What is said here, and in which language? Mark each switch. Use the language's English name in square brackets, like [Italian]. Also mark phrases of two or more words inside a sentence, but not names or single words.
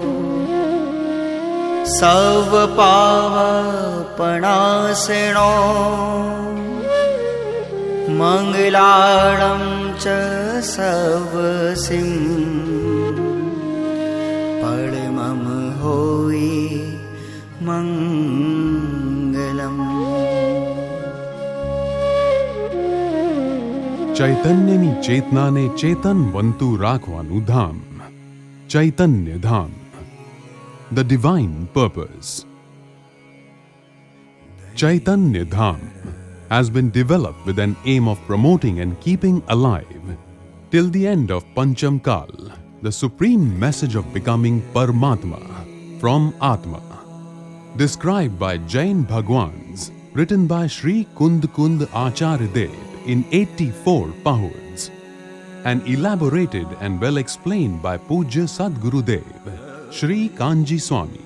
[Prakrit languages] सव पावपणासिनो मंगलाणं च सवसिं परमं होई मंगलम्। [Gujarati] ચૈતન્યની ચેતનાને ચેતનવંતુ રાખવાનું ધામ, ચૈતન્ય ધામ, [English] the divine purpose. Chaitanya Dham has been developed with an aim of promoting and keeping alive till the end of Pancham Kal the supreme message of becoming Paramatma from Atma, described by Jain Bhagwans, written by Sri Kund Kund Acharya Dev in 84 Pahuds, and elaborated and well explained by Pujya Sadguru Dev, Sri Kanji Swami.